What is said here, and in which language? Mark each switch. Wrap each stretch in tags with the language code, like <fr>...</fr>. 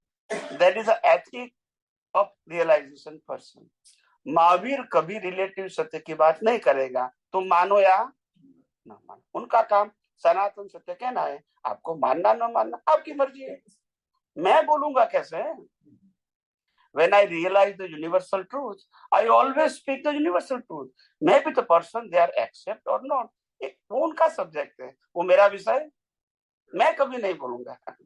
<en>That is ethic of realization person.</en> <hi>Mahavir कभी relative सत्य की बात नहीं करेगा, तुम मानो या ना मानो। उनका काम सनातन सत्य कहना है, आपको मानना ना मानना आपकी मर्जी है। मैं बोलूंगा कैसे?</hi> <en>When I realize the universal truth, I always speak the universal truth. Maybe the person they are accept or not,</en> <hi>वो उनका सब्जेक्ट है, वो मेरा विषय, मैं कभी नहीं बोलूंगा।</hi>